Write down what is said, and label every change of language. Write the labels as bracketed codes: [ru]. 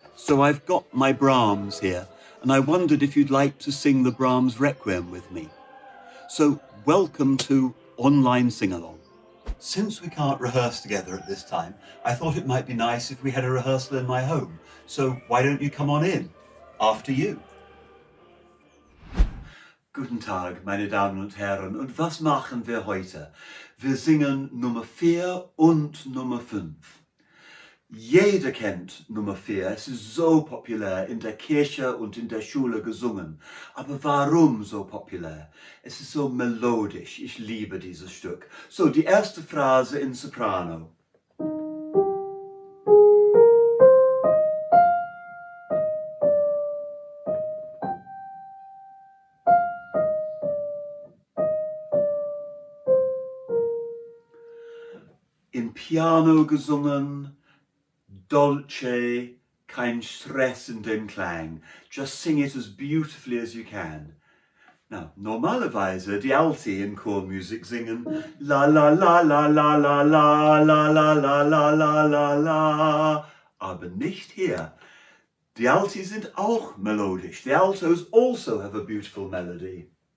[en] So I've got my Brahms here, and I wondered if you'd like to sing the Brahms Requiem with me. So welcome to Online Sing-Along. Since we can't rehearse together at this time, I thought it might be nice if we had a rehearsal in my home. So why don't you come on in? After you. [de] Guten Tag, meine Damen und Herren. Und was machen wir heute? Wir singen Nummer 4 und Nummer 5. Jeder kennt Nummer 4, es ist so populär, in der Kirche und in der Schule gesungen. Aber warum so populär? Es ist so melodisch, ich liebe dieses Stück. So, die erste Phrase in Soprano. In Piano gesungen, dolce, kein Stress in dem Klang. [en] Just sing it as beautifully as you can. [de] Now, normalerweise die Alti in Chormusik singen la la la la la la la la la la la la la la, aber nicht hier. Die Alti sind auch melodisch. [en] The altos also have a beautiful melody.